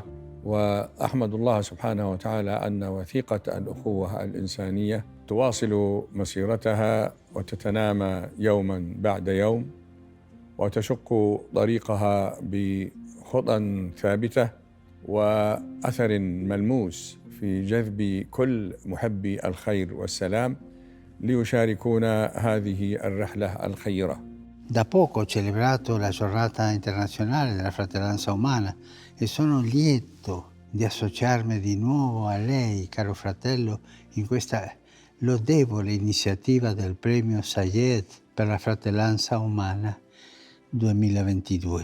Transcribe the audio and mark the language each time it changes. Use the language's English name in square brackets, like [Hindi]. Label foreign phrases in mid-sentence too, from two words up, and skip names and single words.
[Arabic] وأحمد الله سبحانه وتعالى أن وثيقة الأخوة الإنسانية تواصل مسيرتها وتتنامى يوما بعد يوم، وتشق طريقها بخطى ثابتة وأثر ملموس في جذب كل محبي الخير والسلام ليشاركونا هذه الرحلة الخيرة. [Italian] Da poco ho celebrato la giornata internazionale della fratellanza umana e sono lieto di associarmi di nuovo a lei, caro fratello, in questa lodevole iniziativa del premio Zayed per la fratellanza umana 2022.